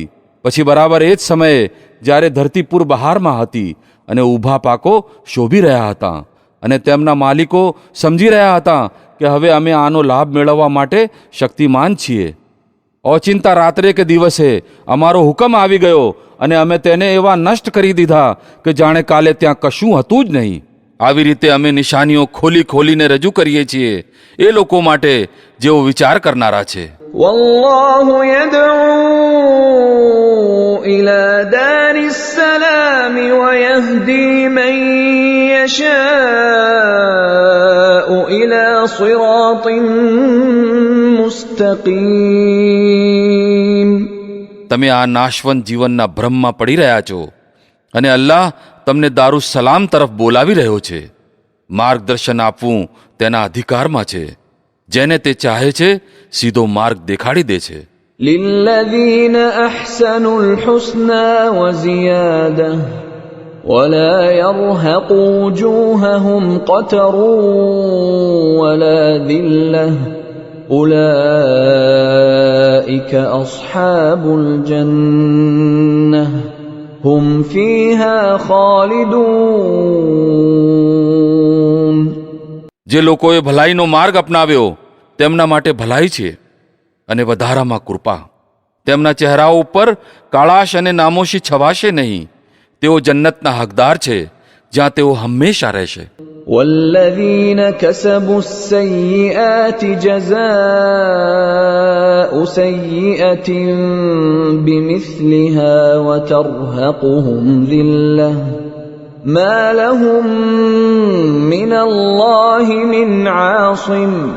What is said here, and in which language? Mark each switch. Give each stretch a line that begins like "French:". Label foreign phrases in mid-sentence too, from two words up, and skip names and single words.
Gujarati: પછી બરાબર એ જ સમયે જ્યારે ધરતીપુર બહારમાં હતી અને ઊભા પાકો શોભી રહ્યા હતા અને તેમના માલિકો સમજી રહ્યા હતા કે હવે અમે આનો લાભ મેળવવા માટે શક્તિમાન છીએ. ઓચિંતા રાત્રે કે દિવસે અમારો હુકમ આવી ગયો અને અમે તેને એવા નષ્ટ કરી દીધા કે જાણે કાલે ત્યાં કશું હતું જ નહીં. આવી રીતે અમે નિશાનીઓ ખોલીને રજૂ કરીએ છીએ એ લોકો માટે જેઓ વિચાર કરનારા છે.
Arabic: والله يدعو إلى دار السلام ويهدي من يشاء إلى صراط مستقيم.
Gujarati: તમે આ નાશવંત જીવનના ભ્રમમાં પડી રહ્યા છો અને અલ્લાહ તમને દારુસલામ તરફ બોલાવી રહ્યો છે. માર્ગદર્શન આપવું તેના અધિકારમાં છે. જેને તે ચાહે છે સીધો માર્ગ દેખાડી દે છે.
Arabic: للذين أحسنوا الحسنى وزيادة ولا يرهق وجوههم قتر ولا ذلة أولئك أصحاب الجنة هم فيها خالدون.
Gujarati: જે લોકોએ ભલાઈનો માર્ગ અપનાવ્યો તેમના માટે ભલાઈ છે અને વધારામાં કૃપા. તેમના ચહેરાઓ ઉપર કાળાશ અને નામોશી છવાશે નહીં. તેઓ જન્નતના હકદાર છે જ્યાં તેઓ હંમેશા રહેશે.
Arabic: والذين كسبوا السيئات جزاء سيئة بمثلها وترهقهم ذلة ما لهم من الله من عاصم